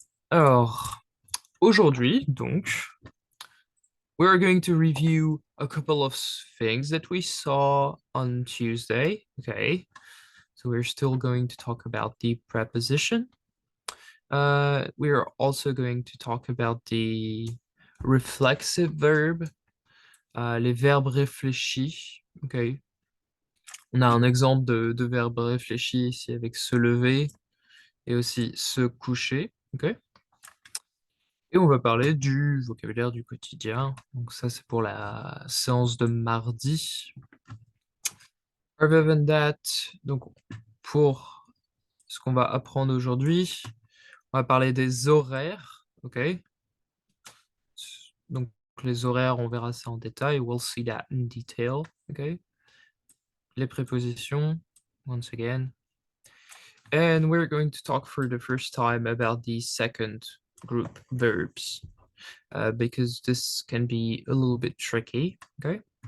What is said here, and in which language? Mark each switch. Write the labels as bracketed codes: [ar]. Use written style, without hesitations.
[fr] Alors, aujourd'hui, donc, [en] we're going to review a couple of things that we saw on Tuesday, okay? So we're still going to talk about the preposition. We are also going to talk about the reflexive verb, [fr] les verbes réfléchis, [en] okay? [fr] On a un exemple de verbe réfléchi ici avec se lever et aussi se coucher, ok? Et on va parler du vocabulaire du quotidien. Donc ça, c'est pour la séance de mardi. [en] Other than that, [fr] donc pour ce qu'on va apprendre aujourd'hui, on va parler des horaires, ok? Donc les horaires, on verra ça en détail. [en] We'll see that in detail, ok? [fr] Les prépositions, [en] once again. And we're going to talk for the first time about the second group verbs, because this can be a little bit tricky, okay?